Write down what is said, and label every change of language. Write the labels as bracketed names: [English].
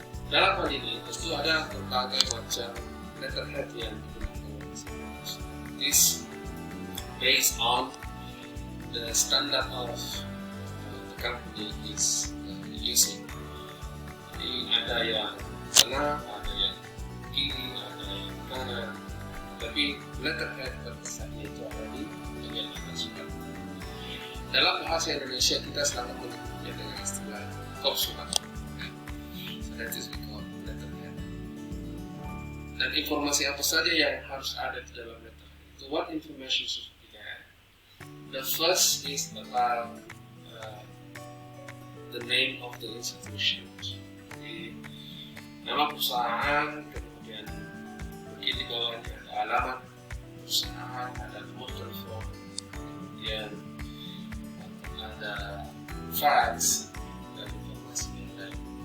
[Indonesian] Dalam hal ini tentu ada berbagai macam letterhead yang digunakan. [English] This based on the standard of the company is using. [Indonesian] Jadi ada yang tengah, ada yang kiri, ada yang kanan, tapi letterhead terbesarnya itu ada di bagian atas surat. Dalam bahasa Indonesia kita selalu menyebutnya dengan istilah kop surat. [English] So that is we call letterhead. [Indonesian] Dan informasi apa saja yang harus ada di dalam letterhead itu, [English] what information should be there? The first is about the name of the institution. [Indonesian] Jadi nama perusahaan, kemudian mungkin di bawahnya ada alamat perusahaan, ada nomor telepon, kemudian ada fax dan informasi yang lain.